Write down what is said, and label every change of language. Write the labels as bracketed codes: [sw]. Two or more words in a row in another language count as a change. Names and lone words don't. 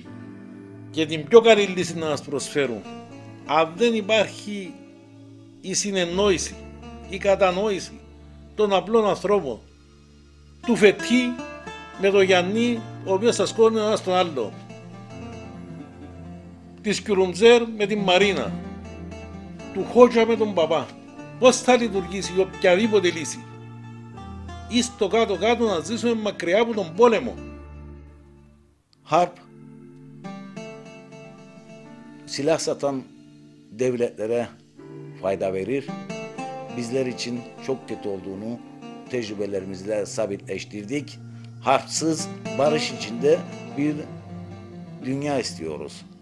[el] Και την πιο καλή λύση να μας προσφέρουν, αν δεν υπάρχει η συνεννόηση, η κατανόηση των απλών ανθρώπων, του Φετή με τον Γιάννη, ο οποίος θα σκόνει ο ένας τον άλλο, της Κιουρουντζέρ με την Μαρίνα, του Χότζα με τον Παπά, πώς θα λειτουργήσει η οποιαδήποτε λύση? Ή στο κάτω-κάτω να ζήσουμε μακριά από τον πόλεμο. [tr] Harp silah satan devletlere fayda verir. Bizler için çok kötü olduğunu tecrübelerimizle sabitleştirdik. Harpsız barış içinde bir dünya istiyoruz.